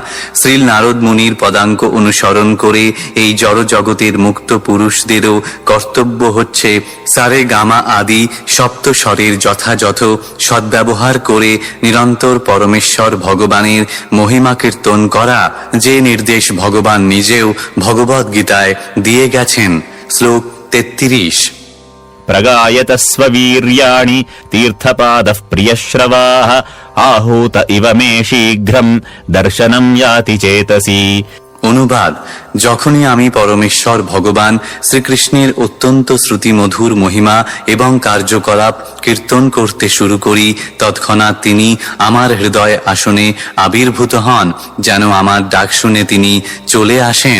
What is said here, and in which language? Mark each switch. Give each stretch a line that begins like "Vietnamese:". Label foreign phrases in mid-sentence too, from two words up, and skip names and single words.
Bangla: শ্রী নারদ মুনির পদাঙ্ক অনুসরণ করে এই জড় জগতের মুক্ত পুরুষদেরও কর্তব্য হচ্ছে সারে গামা আদি সপ্ত স্বরের যথাযথ সদ্ব্যবহার করে নিরন্তর পরমেশ্বর ভগবানের মহিমা কীর্তন করা, যে নির্দেশ ভগবান নিজেও ভগবদ গীতায় দিয়ে গেছেন। শ্লোক 33।
Sanskrit: प्रगायत स्ववीर्याणि तीर्थपादः प्रियश्रवाः आहूत इव मे शीघ्रम् दर्शनं याति चेतसि।
Bangla: অনুবাদ: যখনই আমি পরমেশ্বর ভগবান শ্রীকৃষ্ণের অত্যন্ত শ্রুতিমধুর মহিমা এবং কার্যকলাপ কীর্তন করতে শুরু করি, তৎক্ষণাৎ তিনি আমার হৃদয় আসনে আবির্ভূত হন, যেন আমার ডাক শুনে তিনি চলে আসেন।